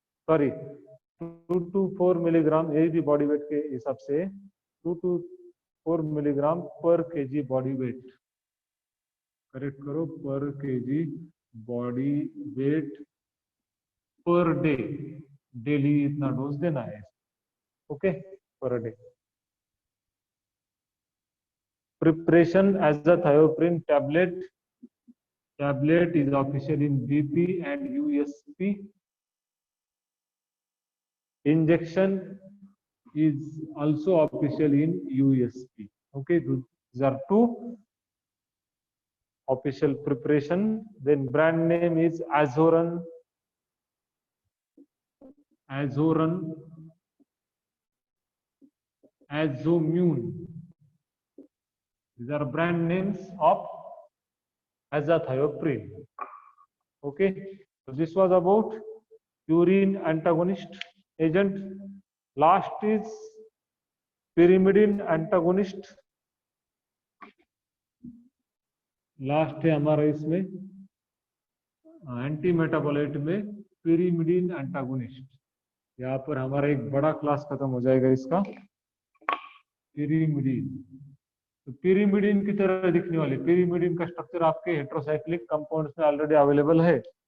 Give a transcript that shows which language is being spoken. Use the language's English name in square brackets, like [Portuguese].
[Hindi] Sorry, 2 to 4 milligram, यही भी body weight के हिसाब से 2 to 4 मिलीग्राम पर केजी बॉडी वेट, करेक्ट करो, पर KG body weight per day, daily इतना डोज देना है. [English] Okay, per day. Preparation azathioprine tablet is official in BP and USP. Injection is also official in USP. Okay, these are two official preparation. Then brand name is Azoran, Azomune. These are brand names of azathioprine. Okay, so this was about purine antagonist agent. Last is pyrimidine antagonist. [Hindi] Last है हमारा इसमें anti metabolite में pyrimidine antagonist. यहाँ पर हमारा एक बड़ा class खत्म हो जाएगा इसका. pyrimidine, तो pyrimidine की तरह दिखने वाले, pyrimidine का स्ट्रक्चर आपके हेट्रोसाइक्लिक कंपाउंड्स में ऑलरेडी अवेलेबल है.